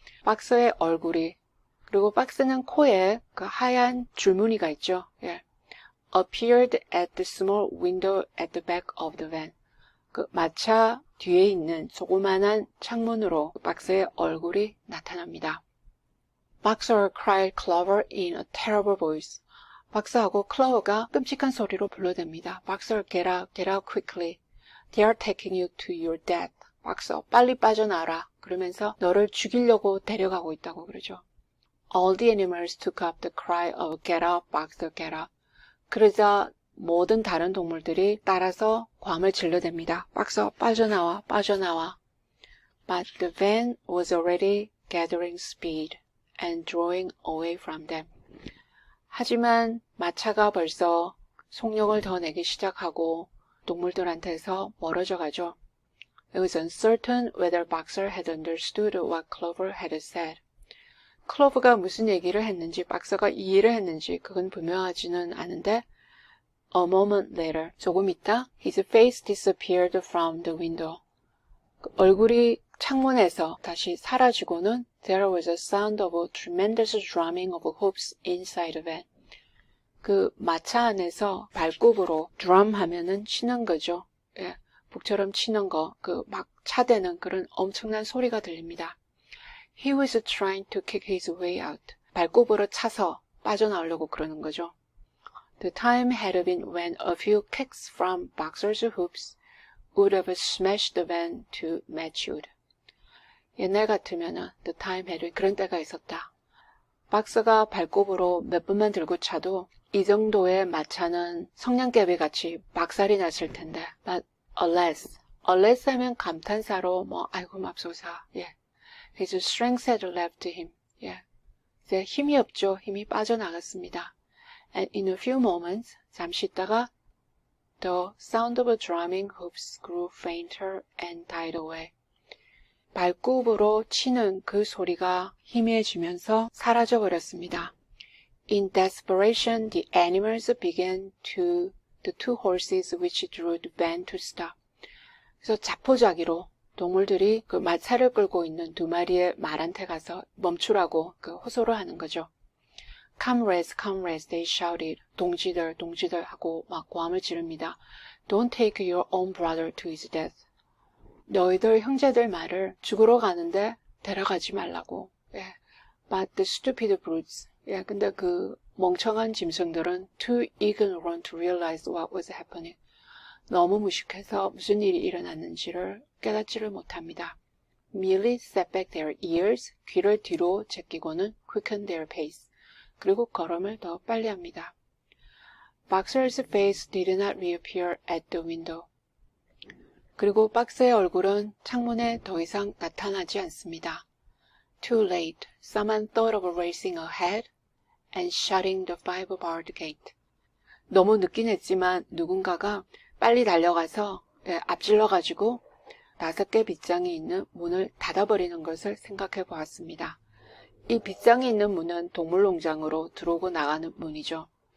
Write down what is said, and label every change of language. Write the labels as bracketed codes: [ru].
[ko] 박스의 얼굴이, 그리고 박스는 코에 그 하얀 줄무늬가 있죠. 예. [en] appeared at the small window at the back of the van. [ko] 그 마차 뒤에 있는 조그만한 창문으로 박스의 얼굴이 나타납니다. [en] Boxer cried Clover in a terrible voice. [ko] 박스하고 클로버가 끔찍한 소리로 불러댑니다. [en] Boxer, get out quickly. They are taking you to your death. [ko] 박스, 빨리 빠져나와라. 그러면서 너를 죽이려고 데려가고 있다고 그러죠. [en] All the animals took up the cry of get out, Boxer, get out. [ko] 그러자 모든 다른 동물들이 따라서 괌을 질러댑니다. 박스, 빠져나와, 빠져나와. [en] But the van was already gathering speed and drawing away from them. [ko] 하지만 마차가 벌써 속력을 더 내기 시작하고 동물들한테서 멀어져 가죠. [en] It was uncertain whether Boxer had understood what Clover had said. [ko] 클로버가 무슨 얘기를 했는지, 박서가 이해를 했는지 그건 분명하지는 않은데 [en] A moment later, [ko] 조금 있다, [en] his face disappeared from the window. [ko] 그 얼굴이 창문에서 다시 사라지고는 [en] There was a sound of a tremendous drumming of hoofs inside the van. [ko] 그 마차 안에서 발굽으로 drum 하면은 치는 거죠. 예, 북처럼 치는 거, 그 막 차대는 그런 엄청난 소리가 들립니다. [en] He was trying to kick his way out. [ko] 발굽으로 차서 빠져나오려고 그러는 거죠. [en] The time had been when a few kicks from Boxer's hoops would have smashed the van to matchwood. [ko] 옛날 같으면은 [en] the time had been [ko] 그런 때가 있었다. 박스가 발굽으로 몇 번만 들고 차도 이 정도의 마차는 성냥개비 같이 박살이 났을 텐데. [en] But alas [ko] 하면 감탄사로 아이고 맙소사. 예. [en] His strength had left him. [ko] 예. 이제 힘이 없죠. 힘이 빠져나갔습니다. [en] And in a few moments, [ko] 잠시 있다가 [en] the sound of drumming hoofs grew fainter and died away. [ko] 발굽으로 치는 그 소리가 희미해지면서 사라져버렸습니다. [en] In desperation, the animals began the two horses which drew the van to stop. [ko] 그래서 자포자기로 동물들이 그 마차를 끌고 있는 두 마리의 말한테 가서 멈추라고 그 호소를 하는 거죠. [en] Comrades, comrades, they shouted. [ko] 동지들, 동지들 하고 막 고함을 지릅니다. [en] Don't take your own brother to his death. [ko] 너희들 형제들 말을 죽으러 가는데 데려가지 말라고. 예. [en] But the stupid brutes. [ko] 예, 근데 그 멍청한 짐승들은 [en] too ignorant to realize what was happening. [ko] 너무 무식해서 무슨 일이 일어났는지를 깨닫지를 못합니다. [en] Merely set back their ears. [ko] 귀를 뒤로 제끼고는 [en] quicken their pace. [ko] 그리고 걸음을 더 빨리 합니다. [en] Boxer's face did not reappear at the window. [ko] 그리고 박스의 얼굴은 창문에 더 이상 나타나지 않습니다. [en] Too late. Someone thought of racing ahead and shutting the five-barred gate. [ko] 너무 늦긴 했지만 누군가가 빨리 달려가서 앞질러가지고 5개 빗장이 있는 문을 닫아버리는 것을 생각해 보았습니다. 이 빗장이 있는 문은 동물농장으로 들어오고 나가는 문이죠.